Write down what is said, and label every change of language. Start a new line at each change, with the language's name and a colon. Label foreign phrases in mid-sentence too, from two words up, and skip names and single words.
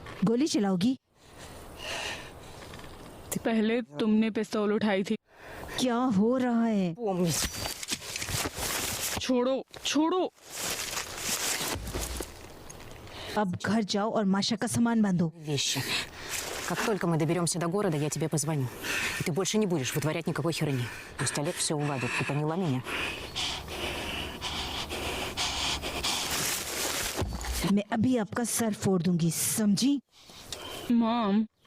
Hindi: गोली चलाओगी? पहले तुमने पिस्तौल उठाई थी। क्या हो रहा है? छोड़ो छोड़ो। अब घर जाओ और माशा का सामान बांधो।
Russian: Вещи. Как только мы доберемся до города, я тебе позвоню. И ты больше не будешь вытворять никакой херни. Пусть Олег все уладит. Ты поняла меня?
Hindi: मैं अभी आपका सर फोड़ दूंगी, समझी? मॉम,